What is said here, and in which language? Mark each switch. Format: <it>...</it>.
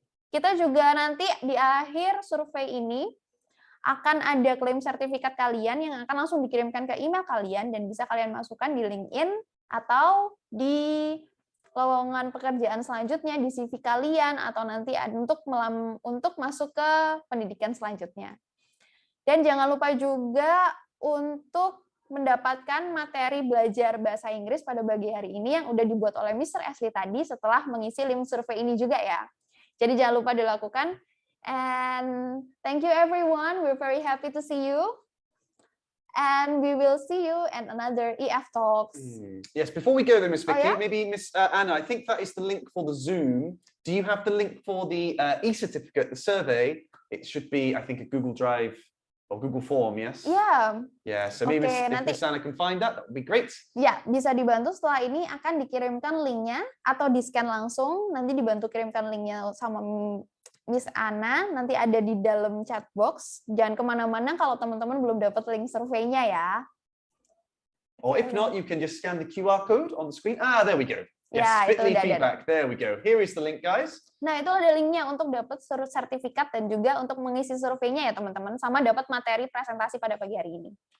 <id>Kita juga nanti di akhir survei ini akan ada klaim sertifikat kalian yang akan langsung dikirimkan ke email kalian dan bisa kalian masukkan di LinkedIn atau di lowongan pekerjaan selanjutnya di CV kalian atau nanti untuk masuk ke pendidikan selanjutnya. Dan jangan lupa juga untuk mendapatkan materi belajar bahasa Inggris pada pagi hari ini yang udah dibuat oleh Mr. Ashley tadi setelah mengisi link survei ini juga ya. Jadi jangan lupa dilakukan.</id> <en>And thank you everyone. We're very happy to see you. And we will see you in another EF Talks. Yes, before we go there, Miss Vicky, maybe Miss Anna, I think that is the link for the Zoom. Do you have the link for the e-certificate, the survey? It should be, I think, a Google Drive or Google Form, yes? Yeah. Yeah, so maybe if Miss Anna can find that would be great.</en> <id>Ya, bisa dibantu setelah ini akan dikirimkan linknya atau di-scan langsung, nanti dibantu kirimkan linknya sama Miss Anna, nanti ada di dalam chat box. Jangan kemana-mana kalau teman-teman belum dapat link surveinya ya.</id> <en>Or if not, you can just scan the QR code on the screen. Ah, there we go. Yes,</en> <id>ya,</id> <en>Bitly feedback. There we go. Here is the link, guys.</en> <id>Nah, itu ada linknya untuk dapat sertifikat dan juga untuk mengisi surveinya ya, teman-teman. Sama dapat materi presentasi pada pagi hari ini.</id>